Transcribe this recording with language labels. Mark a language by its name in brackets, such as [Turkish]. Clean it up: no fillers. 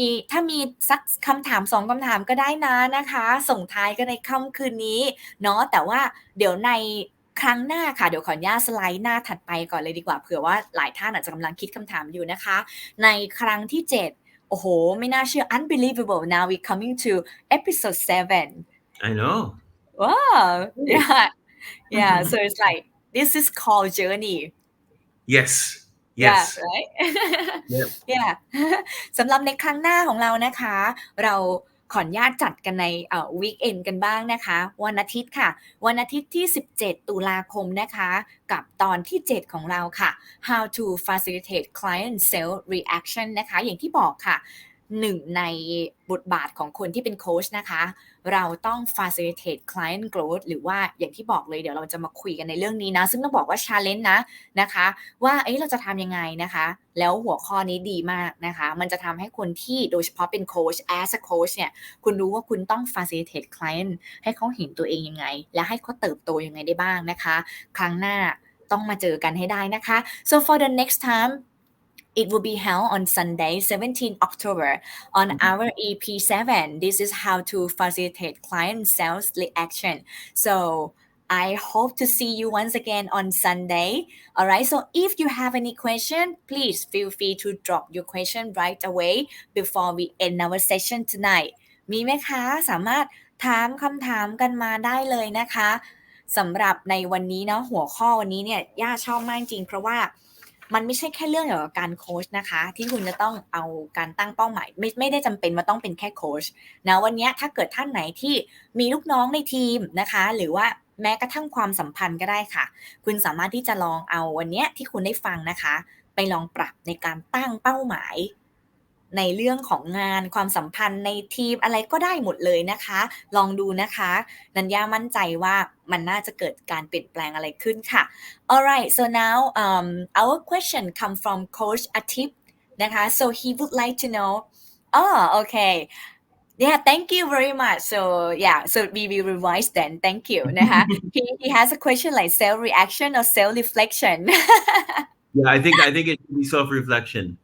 [Thai] ถ้ามีสักคำถาม2คำถามก็ได้นะคะส่งท้ายกันในค่ำคืนนี้เนาะแต่ว่าเดี๋ยวในครั้งหน้าค่ะเดี๋ยวขออนุญาตสไลด์หน้าถัดไปก่อนเลยดีกว่าเผื่อว่าหลายท่านอาจจะกำลังคิดคำถามอยู่นะคะในครั้งที่7โอ้โหไม่น่าเชื่อ [English] unbelievable now we coming to episode 7 I know. wow yeah so it's like this is called journey Yes. yeah Yes. right Yep. [Thai] yeah สำหรับในครั้งหน้าของเรานะคะเราขออนุญาตจัดกันในweekend กันบ้างนะคะวันอาทิตย์ค่ะวันอาทิตย์ที่17ตุลาคมนะคะกับตอนที่7ของเราค่ะ [English] how to facilitate client sales reaction [Thai] นะคะอย่างที่บอกค่ะหนึ่งใน บทบาทของคนที่เป็นโค้ชนะคะเราต้อง [English] facilitate client growth [Thai] หรือว่าอย่างที่บอกเลยเดี๋ยวเราจะมาคุยกันในเรื่องนี้นะซึ่งต้องบอกว่า challenge นะคะว่าเราจะทำยังไงนะคะแล้วหัวข้อนี้ดีมากนะคะมันจะทำให้คนที่โดยเฉพาะเป็นโค้ช [English] as a coach [Thai] เนี่ยคุณรู้ว่าคุณต้อง facilitate client ให้เขาเห็นตัวเองยังไงและให้เขาเติบโตยังไงได้บ้างนะคะครั้งหน้าต้องมาเจอกันให้ได้นะคะ [English] so for the next time it will be held on Sunday, 17 October on our EP.7. This is how to facilitate client sales reaction. So I hope to see you once again on Sunday. Alright, so if you have any question, please feel free to drop your question right away before we end our session tonight. [Thai] มีไหมคะสามารถถามคำถามกันมาได้เลยนะคะสำหรับในวันนี้เนาะหัวข้อวันนี้เนี่ยย่าชอบมากจริงเพราะว่ามันไม่ใช่แค่เรื่องเกี่ยวกับการโค้ชนะคะที่คุณจะต้องเอาการตั้งเป้าหมายไม่ได้จำเป็นว่าต้องเป็นแค่โค้ชนะวันนี้ถ้าเกิดท่านไหนที่มีลูกน้องในทีมนะคะหรือว่าแม้กระทั่งความสัมพันธ์ก็ได้ค่ะคุณสามารถที่จะลองเอาวันนี้ที่คุณได้ฟังนะคะไปลองปรับในการตั้งเป้าหมาย ในเรื่องของงานความสัมพันธ์ในทีมอะไรก็ได้หมดเลยนะคะลองดูนะคะนัญญามั่นใจว่ามันน่าจะเกิดการเปลี่ยนแปลงอะไรขึ้นค่ะ [English] Alright so now our question come from Coach Atip นะคะ so he would like to know okay yeah thank you very much so yeah so we will revise then thank you นะคะ he has a question like self reaction or self reflection Yeah, I think it should be self-reflection.